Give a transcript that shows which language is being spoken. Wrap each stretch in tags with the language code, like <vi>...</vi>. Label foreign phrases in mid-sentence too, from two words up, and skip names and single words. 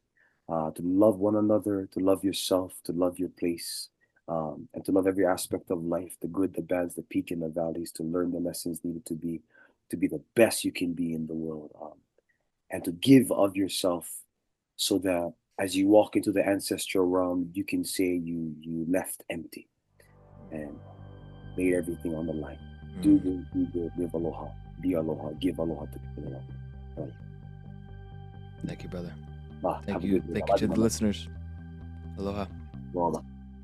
<en>To love one another, to love yourself, to love your place, and to love every aspect of life, the good, the bad, the peak and the valleys, to learn the lessons needed to be the best you can be in the world, and to give of yourself so that as you walk into the ancestral realm, you can say you left empty and laid everything on the line. Do Mm. good, do good, live aloha, be aloha, give aloha to people around you. Right. Thank you, brother. Have Thank a you. good day. Thank you I love to you, the mama. listeners. Aloha. Aloha.</en>